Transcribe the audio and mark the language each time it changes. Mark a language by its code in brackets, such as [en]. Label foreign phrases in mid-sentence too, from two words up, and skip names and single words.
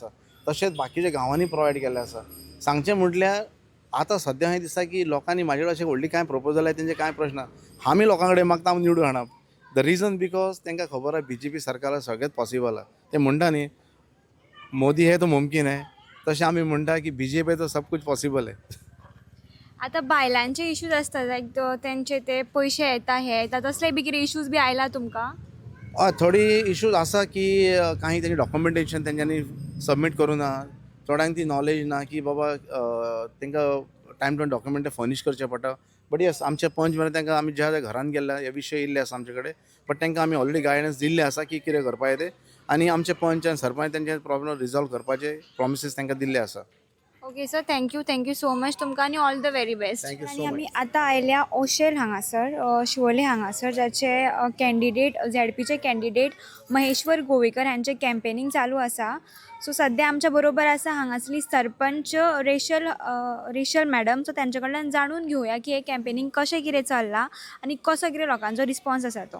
[kok] तशेंच बाकीच्या गांवांनी प्रोवायड केल्ले आसा. सांगचें म्हटल्यार आतां सद्या अशें दिसता की लोकांनी म्हाजे कडेन अशें व्हडली कांय प्रपोजल आसात तेंचे कांय प्रश्न आमी लोकां कडेन मागता हांव निवडून हाडप. [en] the reason because [kok] तांकां खबर आसा BJP सरकाराक सगळेंच पॉसिबल आहा. ते म्हणटा न्ही [hi] मोदी है तो मुमकीन है, [kok] तशें आमी म्हणटा की [hi] BJP है तो सब कुछ पॉसिबल है. [kok] आतां बायलांचे इश्यूज आसता लायक तेंचे ते पयशे येता हे येता तसले बी कितें इश्यूज बी आयला तुमकां? हय थोडी इश्यूज आसा की काही तेंचे डॉक्युमेंटेशन तेंच्यांनी सबमीट करूं ना. थोड्यांक ती नॉलेज ना की बाबा तांकां [en] time to document furnish [kok] करचे पडटा. [en] but yes [kok] आमचे पंच म्हणून तांकां आमी ज्या ज्या घरान गेल्ल्या हे विशय येयल्ले आसा आमचे कडेन. बट तांकां आमी ऑलरेडी गायडन्स दिल्ले आसा की कितें करपाचें तें. आनी आमचे पंच आनी सरपंच तेंचे [en] problem resolve [kok] करपाचे प्रॉमिसीस तांकां दिल्ले आसा. [en] okay sir, thank you so much [kok] तुमकां आनी [en] all the very best. Thank you so [kok] आनी [en] much. [kok] आमी आतां आयल्या ओशेल हांगासर शिवोले हांगासर जाचे कॅन्डिडेट झॅडपीचे कॅन्डिडेट महेश्वर गोवेकर हांचे कॅम्पेनींग चालू आसा. सो सद्या आमच्या बरोबर आसा हांगासली सरपंच रेशल मॅडम. सो तांचे कडल्यान जाणून घेवया की हे कॅम्पेनींग कशें कितें चल्लां आनी कसो कितें लोकांचो रिस्पॉन्स आसा तो.